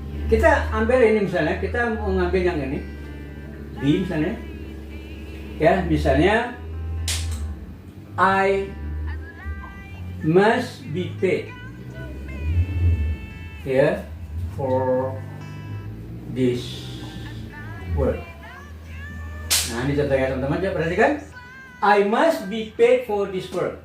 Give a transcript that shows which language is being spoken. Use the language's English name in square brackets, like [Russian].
[Indonesian] Kita ambil ini misalnya, kita mau ngambil yang ini, be misalnya. Ya, misalnya [English] I must be paid [Indonesian] ya [English] for this work. [Indonesian] Nah, ini contohnya teman-teman, ya perhatikan. [English] I must be paid for this work.